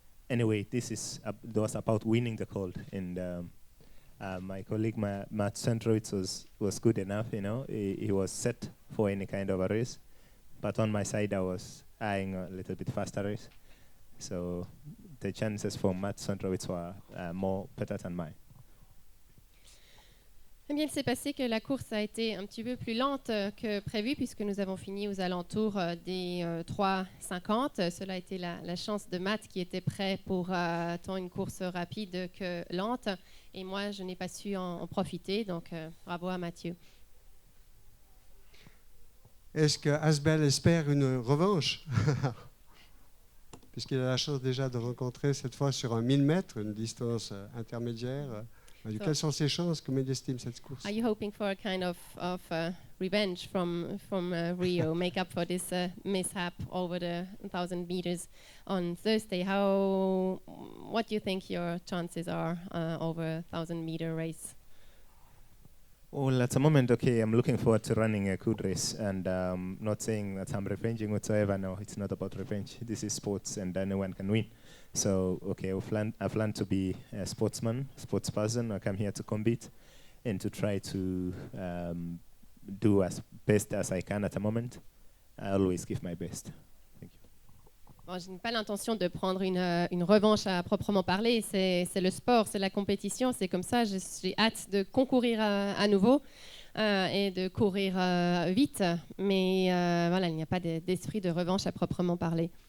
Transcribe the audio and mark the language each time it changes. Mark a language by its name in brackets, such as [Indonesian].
[English] Anyway, this was about winning the cold, and my colleague Matt Centrovitz was good enough. You know, he was set for any kind of a race, but on my side I was eyeing a little bit faster race, so the chances for Matt Centrovitz were more better than mine. [French] Eh bien, il s'est passé que la course a été un petit peu plus lente que prévu, puisque nous avons fini aux alentours des 3:50. Cela a été la chance de Matt, qui était prêt pour tant une course rapide que lente. Et moi, je n'ai pas su en profiter, donc bravo à Mathieu. Est-ce que Asbel espère une revanche? Puisqu'il a la chance déjà de rencontrer cette fois sur un 1000 mètres, une distance intermédiaire. Quelles sont ses chances? Comment il estime cette course? [English] Are you hoping for a kind of revenge from Rio, make up for this mishap over the 1,000 meters on Thursday? What do you think your chances are over a 1,000-meter race? Well, at the moment, okay, I'm looking forward to running a good race, and not saying that I'm revenging whatsoever. No, it's not about revenge. This is sports, and anyone can win. So, okay, I've learned to be a sportsperson. I come here to compete and to try to do as best as I can at the moment. I always give my best. Thank you. [French] Bon, je n'ai pas l'intention de prendre une revanche à proprement parler. C'est le sport, c'est la compétition, c'est comme ça. J'ai hâte de concourir à nouveau et de courir vite. Mais voilà, il n'y a pas d'esprit de revanche à proprement parler.